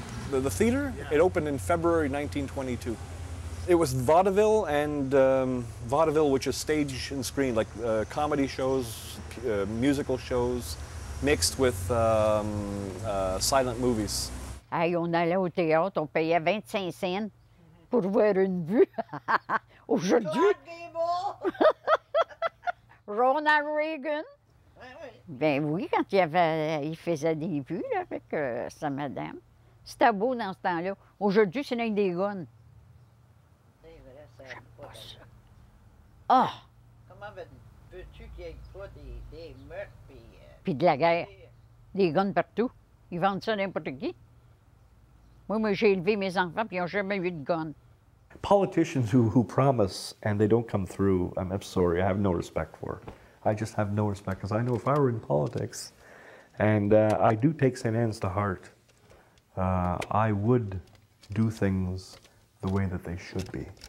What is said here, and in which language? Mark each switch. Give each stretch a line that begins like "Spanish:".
English: The theater, it opened in February 1922. It was vaudeville and vaudeville, which is stage and screen, like comedy shows, musical shows, mixed with silent movies.
French: Hey, on allait au théâtre, on payait 25 cents pour voir une vue. Aujourd'hui, Ronald Reagan. Ben oui, quand il faisait des vues là, avec sa madame. C'était beau dans ce temps-là. Aujourd'hui, c'est avec des guns. J'aime pas ça. Ah! Comment veux-tu qu'il n'y ait pas des meurtres puis de la guerre. Des guns partout. Ils vendent ça à n'importe qui. Moi, j'ai élevé mes enfants, puis ils n'ont jamais eu de gun.
English: Politicians who promise and they don't come through, I'm sorry, I have no respect for. I just have no respect, because I know if I were in politics, and I do take St. Anne's to heart, I would do things the way that they should be.